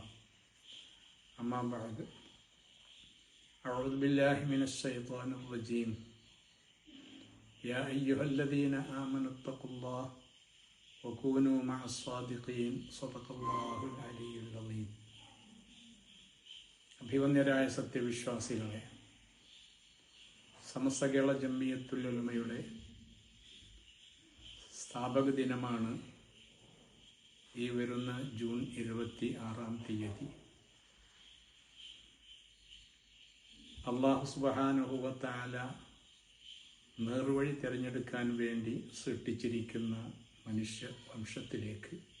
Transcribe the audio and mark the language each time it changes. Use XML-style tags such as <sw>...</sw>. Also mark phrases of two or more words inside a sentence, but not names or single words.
<ar>أما بعد، أعوذ بالله من الشيطان الرجيم. يا أيها الذين آمنوا اتقوا الله وكونوا مع الصادقين. صدق الله العلي العظيم.</ar> <ml>അഭിവന്യരായ സത്യവിശ്വാസികളെ, സമസ്ത കേരള ജംഇയ്യത്തുൽ ഉലമയുടെ സ്ഥാപക ദിനമാണ് ഈ വരുന്ന ജൂൺ 26 അല്ലാഹു</ml> <ar>سبحانه وتعالى</ar> <ml>നേർവഴി തിരഞ്ഞെടുക്കാൻ വേണ്ടി സൃഷ്ടിച്ചിരിക്കുന്ന മനുഷ്യ വംശത്തിലേക്ക്</ml>